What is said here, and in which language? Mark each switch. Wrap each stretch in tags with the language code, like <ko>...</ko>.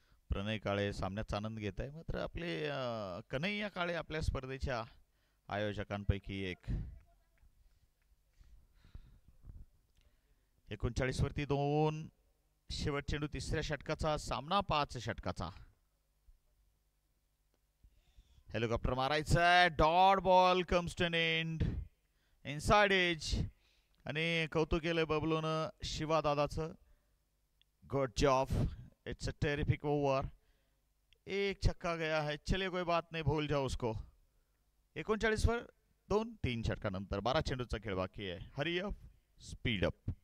<mr>प्रणय काळे सामन्याचा आनंद घेत आहे, मात्र आपले कन्हैया काळे आपल्या स्पर्धेच्या आयोजकांपैकी एक. 39 वरती 2, शेवट चेंडू तिसऱ्या षटकाचा, सामना 5 षटकाचा. हेलिकॉप्टर मारायचा,</mr> <en>Dot ball comes to an end, inside edge.</en> <mr>आणि कौतुक केलं बबलून शिवा दादाचं,</mr> <en>Good job, it's a terrific over.</en> <hi>एक छक्का गया है, चलिए कोई बात नाही, भूल जाओ उसको.</hi> <mr>39 वर 2-3 षटकानंतर 12 चेंडूचा खेळ बाकी आहे.</mr> <en>Hurry up, speed up.</en>